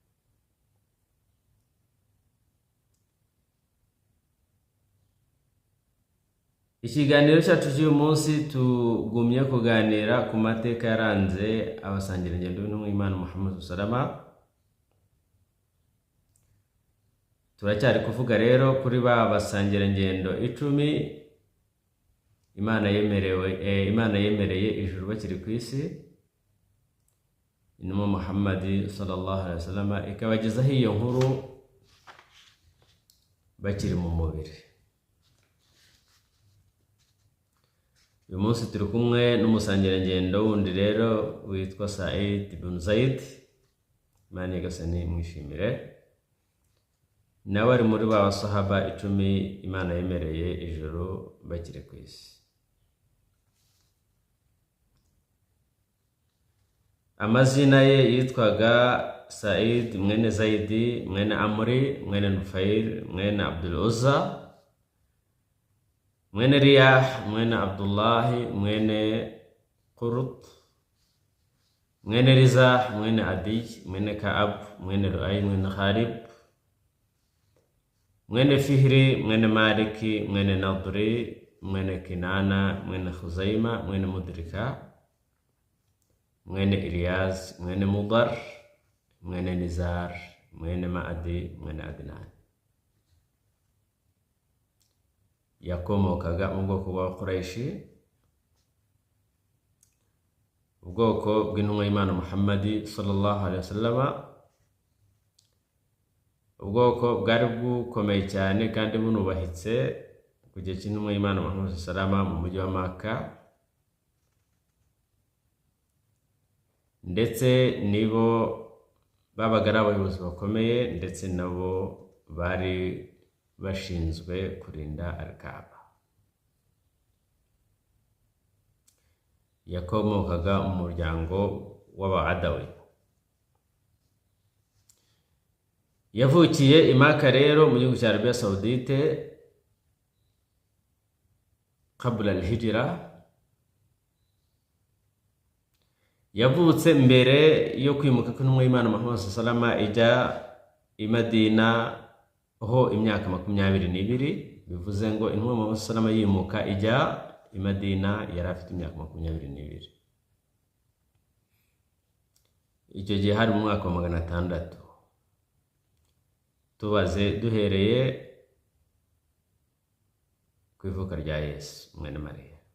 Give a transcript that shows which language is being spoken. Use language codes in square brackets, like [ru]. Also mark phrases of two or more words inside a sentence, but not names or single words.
[rw] Ikiganiro cyacu cy'uyu munsi tugumye kuganira ku mateka yaranze abasangirangendo b'intumwa y'Imana Muhammad sallallahu. Turacyari kuvuga rero kuri ba basangirangendo 10 Imana yemereye ijuru bakiri ku isi. Intumwa Muhammad [ar] صلى الله عليه وسلم [rw] ikabagezaho iyo nkuru bakiri mu mubiri. Uyu munsi turi kumwe n'umusangirangendo wundi rero witwa Said ibn Zaid, Imana y'Igisani mwishimire. Nawe ari muri ba basahaba 10 Imana yemereye ijuru bakiri ku isi. Amazina ye yitwaga Said mwene Zaidi mwene Amri mwene Nufair mwene Abdul Uzza mwene Riyah mwene Abdullahi mwene Qurut mwene Rizah mwene Adi mwene Ka'ab mwene Lu'ay mwene Khalib mwene Fihri mwene Maliki mwene Nadri mwene Kinana mwene Khuzaima mwene Mudrika mwene Ilyas mwene Mudar mwene Nizar mwene Ma'adi mwene Adnan. Yakomokaga mu bwoko bwa Quraishi, ubwoko bw'intumwa y'Imana Muhammad [ar] صلى الله عليه وسلم, [rw] ubwoko bwari bukomeye cyane kandi bunubahitse ku gihe cy'intumwa y'Imana Muhammad [ar] صلى الله عليه وسلم [rw] mu mujyi wa Makka, ndetse nibo babaga ari abayobozi bakomeye, ndetse nabo bari bashinzwe kurinda Al-Kaaba. Yakomokaga mu muryango w'Abadawi. Yavukiye i Maka rero mu gihugu cya Arabia Saudite [ar] قبل الهجرة. [rw] Yavutse mbere yo kwimuka kw'intumwa y'Imana Muhammad [ar] صلى الله عليه وسلم [rw] ijya i Madina ho imyaka 22. Bivuze ngo intumwa Muhammad [ar] صلى الله عليه وسلم [rw] yimuka ijya i Madina yari afite imyaka 22. Icyo gihe hari mu mwaka wa 600. Tubaze duhereye ku ivuka rya Yesu mwene Mariya.